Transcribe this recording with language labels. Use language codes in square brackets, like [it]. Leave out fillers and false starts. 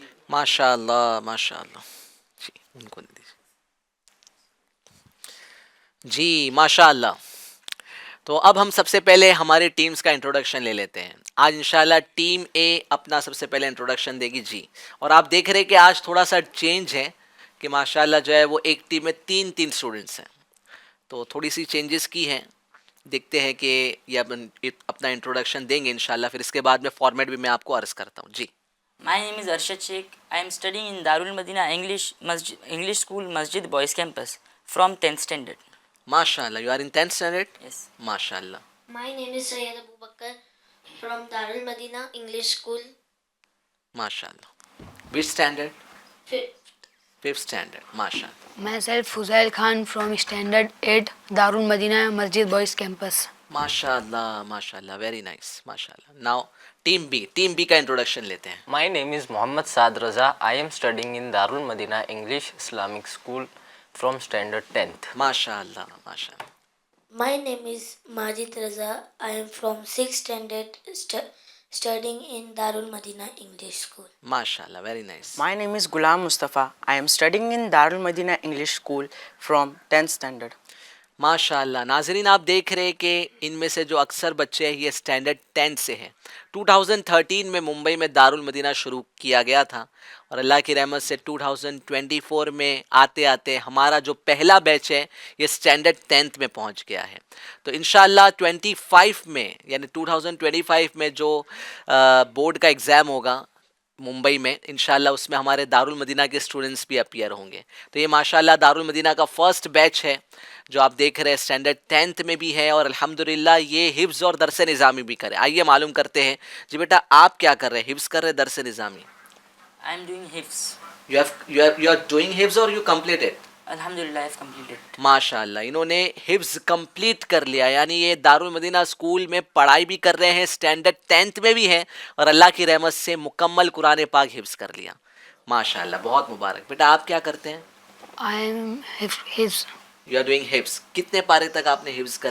[ur] ماشاء اللہ ماشاء اللہ جی ان کو دے دیجیے جی ماشاء اللہ تو اب ہم سب سے پہلے ہماری ٹیمز کا انٹروڈکشن لے لیتے ہیں آج انشاءاللہ ٹیم اے اپنا سب سے پہلے انٹروڈکشن دے گی جی اور آپ دیکھ رہے کہ آج تھوڑا سا چینج ہے کہ ماشاءاللہ جو ہے وہ ایک ٹیم میں تین اسٹوڈنٹس ہیں تو تھوڑی سی چینجز کی ہیں دیکھتے ہیں کہ یہ اپنا انٹروڈکشن دیں گے انشاءاللہ پھر اس کے بعد میں فارمیٹ بھی میں آپ کو عرض کرتا ہوں جی [en] My name is Arshad Sheikh. I am studying in Darul Madina English School Masjid Boys Campus from 10th standard. ماشاءاللہ you are in 10th standard Yes. [ur] ماشاءاللہ [en] My name is Sayyid Abu Bakr from Darul Madina English School, ماشاءاللہ which standard 5th standard ماشاءاللہ Myself Fuzail Khan from Standard 8 Darul Madina Masjid Boys Campus. [ur] ماشاءاللہ ماشاءاللہ [en] very nice [ur] ماشاءاللہ now team B کا introduction لیتے ہیں [en] My name is Mohammad Saad Raza. I am studying in Darul Madina English Islamic School from standard 10th. [ur] ماشاءاللہ ماشاءاللہ [en] My name is Majid Raza. I am from 6th standard studying in Darul Madina English School. ماشاءاللہ very nice My name is Ghulam Mustafa. I am studying in Darul Madina English School from 10th standard. [ur] ماشاء اللہ ناظرین آپ دیکھ رہے کہ ان میں سے جو اکثر بچے ہیں یہ اسٹینڈرڈ 10 سے ہیں. 2013 میں ممبئی میں دارالمدینہ شروع کیا گیا تھا اور اللہ کی رحمت سے 2024 میں آتے آتے ہمارا جو پہلا بیچ ہے یہ اسٹینڈرڈ 10 میں پہنچ گیا ہے. تو انشاءاللہ 25 میں یعنی 2025 میں جو بورڈ کا ایگزام ہوگا ممبئی میں انشاءاللہ اس میں ہمارے دارالمدینہ کے اسٹوڈنٹس بھی اپیئر ہوں گے. تو یہ ماشاءاللہ دارالمدینہ کا فرسٹ بیچ ہے جو آپ دیکھ رہے ہیں اسٹینڈرڈ 10 میں بھی ہے اور الحمدللہ یہ حفظ اور درس نظامی بھی کرے. آئیے معلوم کرتے ہیں. جی بیٹا آپ کیا کر رہے ہیں؟ حفظ کر رہے درس نظامی؟ [en] I am doing hifz. You are doing حفظ or you completed؟ Alhamdulillah, I have completed. [ur] ماشاءاللہ انہوں نے حفظ کمپلیٹ کر لیا یعنی یہ دارالمدینہ اسکول میں پڑھائی بھی کر رہے ہیں اسٹینڈرڈ 10 میں بھی ہیں اور اللہ کی رحمت سے مکمل قرآن پاک حفظ کر لیا. ماشاءاللہ بہت مبارک. بیٹا آپ کیا کرتے ہیں؟ [en] I am his. You are doing [ur] حفظ. کتنے پارے تک آپ نے حفظ کر